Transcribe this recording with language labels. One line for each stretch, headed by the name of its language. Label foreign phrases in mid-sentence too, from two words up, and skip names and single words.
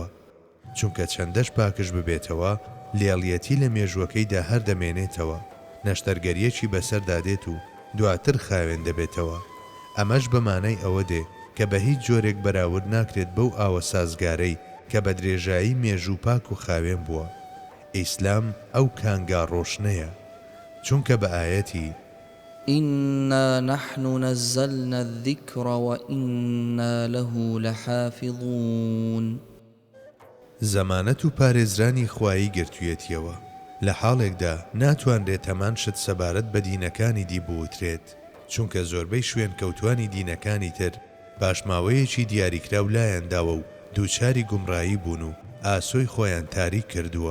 Central Kurdish: چونکە چەندەش پاکش ببێتەوە لێڵیەتی لە مێژوەکەیدا هەر دەمێنێتەوە، نەشتەرگەریەکی بەسەردادێت و دواتر خاوێن دەبێتەوە. ئەمەش بەمانای ئەوە دێ کە بە هیچ جۆرێک بەراورد ناکرێت بەو ئاوە سازگارەی کە بە درێژایی مێژوو پاک و خاوێن بووە. ئیسلام ئەو کانگا ڕۆشنەیە، چونکە بە ئاەتی
Arabic: إنا نحن نزلنا الذكر وإنا له لحافظون
Central Kurdish: زەمانەت و پارێزرانی خوایی گرتوویەتیەوە. لە حاڵێکدا ناتوانرێت هەمان شت سەبارەت بە دینەکانی دی بوترێت، چونکە زۆربەی شوێن کەوتوانی دینەکانی تر پاشماوەیەکی دیاریکراو لایەنداوە و دووچاری گومڕایی بوون و ئاسۆی خۆیان تاریک کردووە.